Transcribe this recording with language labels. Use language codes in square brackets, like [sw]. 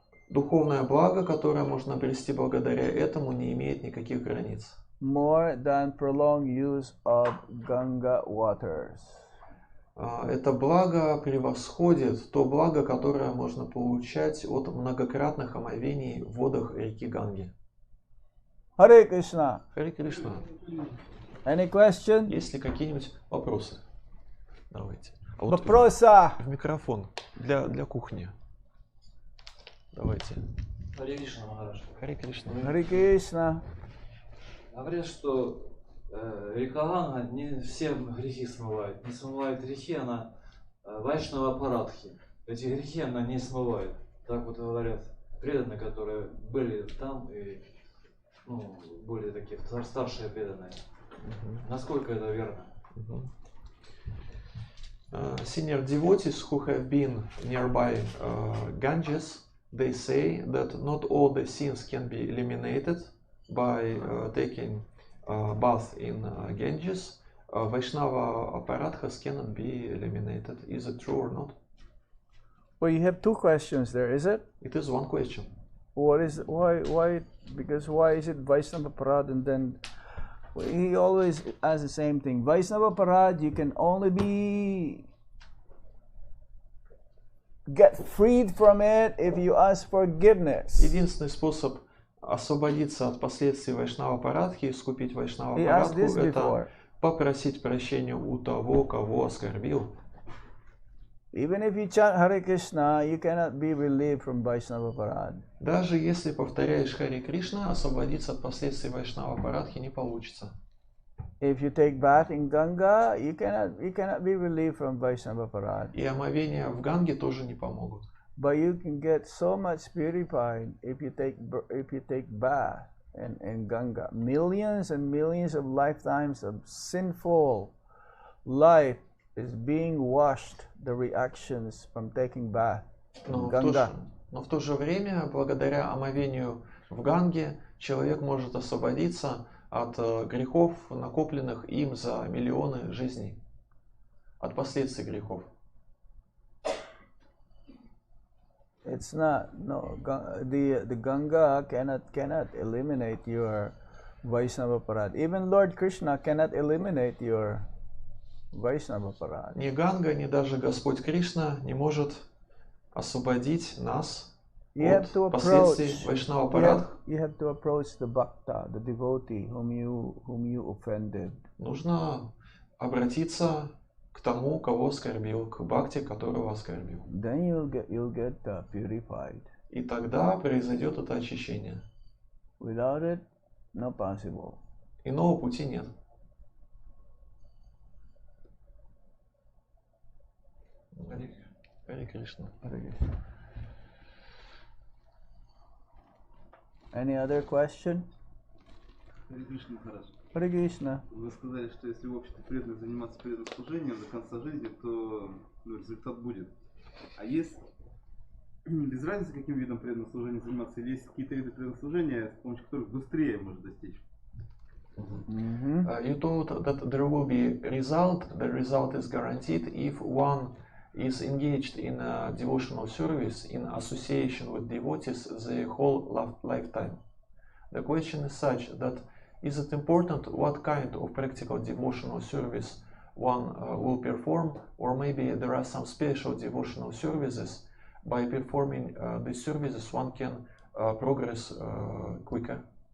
[ru] Духовное благо, которое можно обрести благодаря этому, не имеет никаких границ. [en] More than prolonged use of Ganga waters. [ru] Это благо превосходит то благо, которое можно получать от многократных омовений в водах реки Ганги. [en] Hare Krishna. [ru] Харе Кришна. [en] Any question? [ru] Есть ли какие-нибудь вопросы? Давайте. Вопроса. В микрофон для кухни. Давайте. Харе Кришна, Махарадж. Харе Кришна. [en] Hare Krishna. [ru] Говорят, что река Ганга не все грехи смывает. Не смывает грехи, она Вайшнава Парадхи. Эти грехи она не смывает. Так вот говорят преданные, которые были там и более такие старшие преданные. Насколько это верно? [en] Senior devotees who have been nearby Ganges, they say that not all the sins can be eliminated by taking bath in Ganges. Vaishnava Aparadhas cannot be eliminated. Is it true or not? Well, you have two questions there, is it? It is one question. What is why? Because why is it Vaishnava Parad and then he always asks the same thing. Vaishnava Parad, you can only get freed from it if you ask forgiveness. [ru] Единственный способ освободиться от последствий Вайшнава Парадхи, искупить Вайшнава [en] He asked [ru] Парадху, [en] this [ru] это [en] before. [ru] попросить прощения у того, кого оскорбил. [en] Even if you chant Hare Krishna, you cannot be relieved from Vaishnava Parad. [ru] Даже если повторяешь Харе Кришна, освободиться от последствий Вайшнава Парадхи не получится. [en] If you take bath in Ganga, you cannot be relieved from Vaishnava Parad. [ru] И омовения в Ганге тоже не помогут. [en] But you can get so much purified if you take bath in Ganga. Millions and millions of lifetimes of sinful life is being washed, the reactions from taking bath in Ganga. [ru] Но в то же время, благодаря омовению в Ганге, человек может освободиться от грехов, накопленных им за миллионы жизней, от последствий грехов. [en] It's not the Ganga cannot eliminate your Vaishnava Parad. Even Lord Krishna cannot eliminate your Vaishnava Parad. [ru] Ни Ганга, ни даже Господь Кришна не может освободить нас от последствий Вайшнава Парадх. [en] You have to approach the bhakta, the devotee whom you offended. [ru] Нужно обратиться к тому, кого оскорбил, к бхакти, которого оскорбил. [en] Then you'll get purified. [ru] И тогда произойдет это очищение. [en] Without it, not possible. [ru] Иного пути нет. Харе Кришна. [en] Any other question? [ru] Харе Кришна, Махарадж. Харе Кришна. Вы сказали, что если в обществе преданных заниматься преданным служением до конца жизни, то результат будет. А есть без разницы, каким видом преданного служения заниматься, или есть какие-то виды преданного служения, с помощью которых быстрее можно достичь? [en] You told that there will be result. The result is guaranteed if one is engaged in a devotional service in association with devotees the whole lifetime. The question is such that is it important what kind of practical devotional service one will perform, or maybe there are some special devotional services by performing these services one can progress quicker?